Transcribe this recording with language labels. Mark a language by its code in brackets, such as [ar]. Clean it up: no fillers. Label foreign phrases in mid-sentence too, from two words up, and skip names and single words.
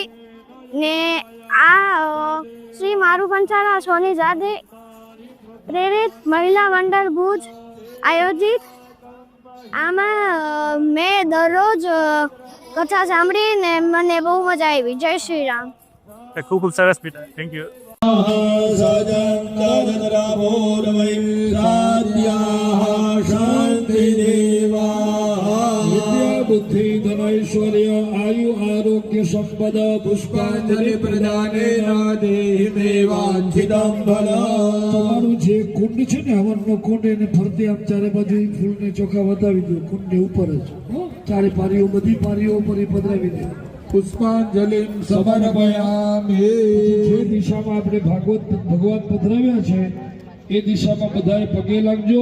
[gu] ને આ શ્રી મારું કંસારા સોની જાતે પ્રેરિત મહિલા મંડળ ભુજ આયોજિત આમાં મેં દરરોજ કથા સાંભળીને મને બહુ મજા આવી. જય શ્રી રામ. ખૂબ ખૂબ સરસ બેટા, [en] thank you. [sa] बुद्धि धनैश्वर्य आयु आरोग्य संपद पुष्पांजलि प्रदाने देहि देवांचिदं फलम्. [gu] તમારું જે કુંડ છે ને હવનનો કુંડ એને ફરતે આમ ચારે બાજુ ફૂલને ચોખા વધાવી દો. કુંડને ઉપર જ ચારે પારીઓ બધી પારીઓ ઉપર પધરાવી દો. [sa] પુષ્પાંજલિ સમર્પયામિ. [gu] જે દિશામાં આપણે ભગવાન પધરાવ્યા છે એ દિશામાં બધાએ પગે લાગજો.